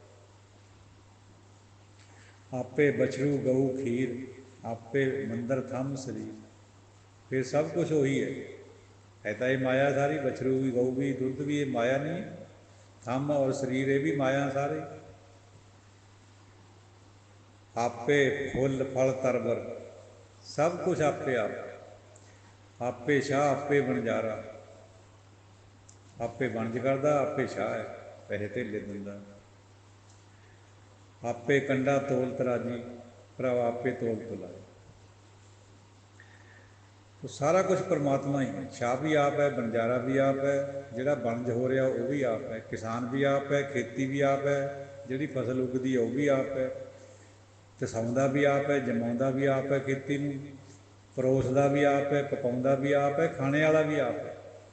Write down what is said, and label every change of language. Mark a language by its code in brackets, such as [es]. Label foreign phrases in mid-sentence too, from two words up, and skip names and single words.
[pa] ਆਪੇ ਬਛਰੂ ਗਊ ਖੀਰ, ਆਪੇ ਮੰਦਰ ਥੰਮ ਸਰੀਰ। ਫਿਰ ਸਭ ਕੁਛ ਉਹੀ ਹੈ ਤਾਂ ਇਹ ਮਾਇਆ ਸਾਰੀ, ਬਛਰੂ ਵੀ, ਗਊ ਵੀ, ਦੁੱਧ ਵੀ, ਇਹ ਮਾਇਆ ਨਹੀਂ। ਥੰਮ ਔਰ ਸਰੀਰ ਇਹ ਵੀ ਮਾਇਆ ਸਾਰੇ। ਆਪੇ ਫੁਲ ਫਲ ਤਰਬਰ, ਸਬ ਕੁਛ ਆਪੇ ਆਪ, ਆਪੇ ਸ਼ਾਹ ਆਪੇ ਬਣਜਾਰਾ, ਆਪੇ ਬਣਜ ਕਰਦਾ ਆਪੇ ਸ਼ਾਹ ਹੈ, ਪੈਸੇ ਧੇਲੇ ਦਿੰਦਾ, ਆਪੇ ਕੰਡਾ ਤੋਲ ਤਰਾਜੀ, ਭਰਾ ਆਪੇ ਤੋਲ ਤੁਲਾ। ਤੋ ਸਾਰਾ ਕੁਛ ਪਰਮਾਤਮਾ ਹੀ ਹੈ, ਸ਼ਾਹ ਭੀ ਆਪ ਹੈ, ਬਣਜਾਰਾ ਭੀ ਆਪ ਹੈ, ਜਿਹੜਾ ਬਣਜ ਹੋ ਰਹਾ ਵੋ ਭੀ ਆਪ ਹੈ, ਕਿਸਾਨ ਭੀ ਆਪ ਹੈ, ਖੇਤੀ ਭੀ ਆਪ ਹੈ, ਜਿਹੜੀ ਫਸਲ ਉਗਦੀ ਹੈ ਵੋ ਭੀ ਆਪ ਹੈ, ਤਸਾਉਂਦਾ ਭੀ ਆਪ ਹੈ, ਜਮਾਉਂਦਾ ਭੀ ਆਪ ਹੈ, ਖੇਤੀ ਨੂੰ ਪਰੋਸਦਾ ਭੀ ਆਪ ਹੈ, ਪਕਾਉਂਦਾ ਭੀ ਆਪ ਹੈ, ਖਾਨੇ ਵਾਲਾ ਭੀ ਆਪ ਹੈ।